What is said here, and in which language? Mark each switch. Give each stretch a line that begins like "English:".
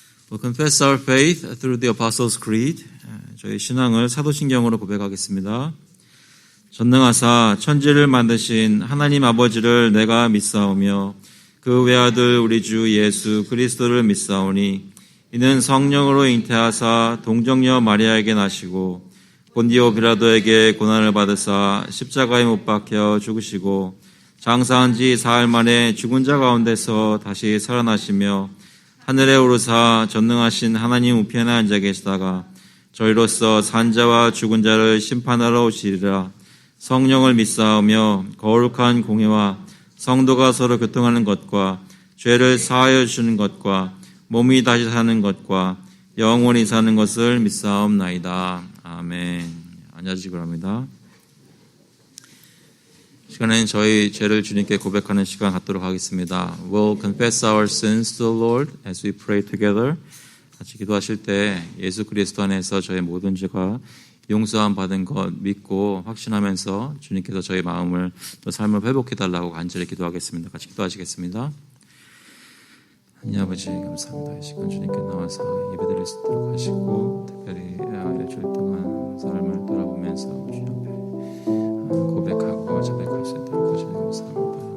English: We'll confess our faith through the Apostles' Creed.
Korean: 저희 신앙을 사도신경으로 고백하겠습니다. 전능하사 천지를 만드신 하나님 아버지를 내가 믿사오며 그 외아들 우리 주 예수 그리스도를 믿사오니 이는 성령으로 잉태하사 동정녀 마리아에게 나시고 본디오 빌라도에게 고난을 받으사 십자가에 못 박혀 죽으시고 장사한 지 사흘 만에 죽은 자 가운데서 다시 살아나시며 하늘에 오르사 전능하신 하나님 우편에 앉아 계시다가 저희로서 산자와 죽은 자를 심판하러 오시리라. 성령을 믿사오며 거룩한 공회와 성도가 서로 교통하는 것과 죄를 사하여 주는 것과 몸이 다시 사는 것과 영원히 사는 것을 믿사옵나이다. 아멘. 앉아주시기 바랍니다. 시간에는 저희 죄를 주님께 고백하는 시간 갖도록 하겠습니다.
English: We'll confess our sins to the Lord as we pray together.
Korean: 같이 기도하실 때 예수 그리스도 안에서 저의 모든 죄가 용서함 받은 것 믿고 확신하면서 주님께서 저희 마음을 또 삶을 회복해달라고 간절히 기도하겠습니다. 같이 기도하시겠습니다. 하나님 아버지 감사합니다. 이 시간 주님께 나와서 예배드릴 수 있도록 하시고 특별히 일주일 동안 삶을 돌아보면서 주님 앞에 고백하고 자백할 수 있도록 하시니 감사합니다.